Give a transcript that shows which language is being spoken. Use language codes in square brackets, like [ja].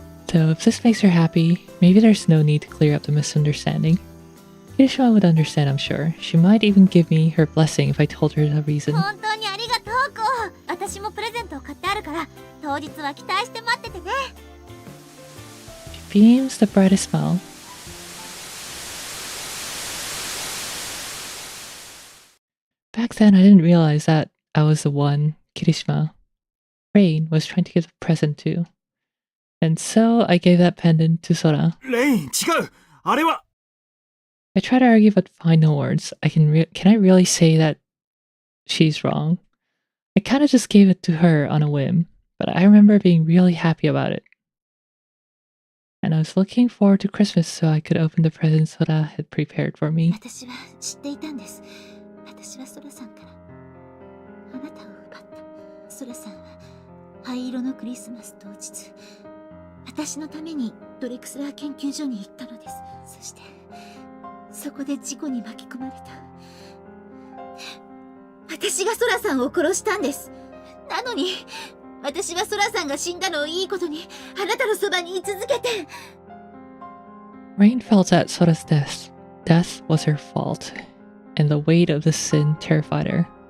[en] So if this makes her happy, maybe there's no need to clear up the misunderstanding. Kirishima would understand, I'm sure. She might even give me her blessing if I told her the reason. [ja] 本当にありがとうこう。私もプレゼントを買ってあるから当日は期待して待っててね。 [en] She beams the brightest smile. Back then, I didn't realize that I was the one Kirishima Rain was trying to give a present to. And so I gave that pendant to Sora. [ja] レイン違うあれは [en] I try to argue but find no words. Can I really say that she's wrong? I kind of just gave it to her on a whim, but I remember being really happy about it. And I was looking forward to Christmas so I could open the presents Sora had prepared for me. [ja] 私は知っていたんです。私はソラさんからあなたを奪った。ソラさんは灰色のクリスマス当日、私のためにドレクスラー研究所に行ったのです。そしてそこで事故に巻き込まれた。私がソラさんを殺したんです。なのに私はソラさんが死んだのをいいことにあなたのそばに居続けて。 [en] Rain felt that Sora's death was her fault, and the weight of the sin terrified her.